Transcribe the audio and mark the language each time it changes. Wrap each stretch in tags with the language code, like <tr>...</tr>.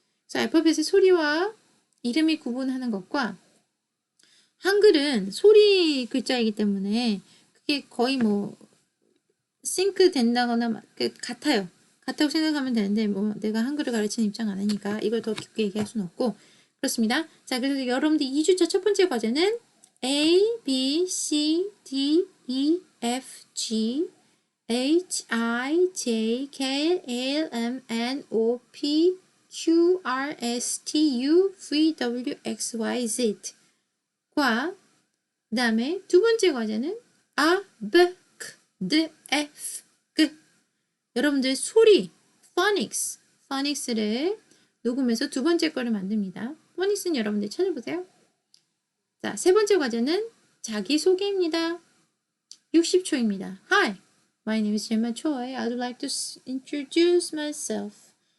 <ko>그래서 알파벳의 소리와 이름이 구분하는 것과 한글은 소리 글자이기 때문에 그게 거의 뭐 싱크 된다거나 같아요. 같다고 생각하면 되는데 뭐 내가 한글을 가르치는 입장 아니니까 이걸 더 깊게 얘기할 수는 없고 그렇습니다. 자, 그래서 여러분들 2주차 첫 번째 과제는</ko> <en>A, B, C, D, E, F, G, H, I, J, K, L, M, N, O, P, Q, R, S, T, U, V, W, X, Y, Z</en> <ko>과 그 다음에 두 번째 과제는</ko> <en>A, B, K, D, F, G.</en> <ko>여러분들 소리, phonics를 녹음해서 두 번째 거를 만듭니다. phonics는 여러분들 찾아보세요. 자, 세 번째 과제는 자기소개입니다. 60초입니다.</ko> <en>Hi, my name is Gemma Choi. I'd like to introduce myself.</en>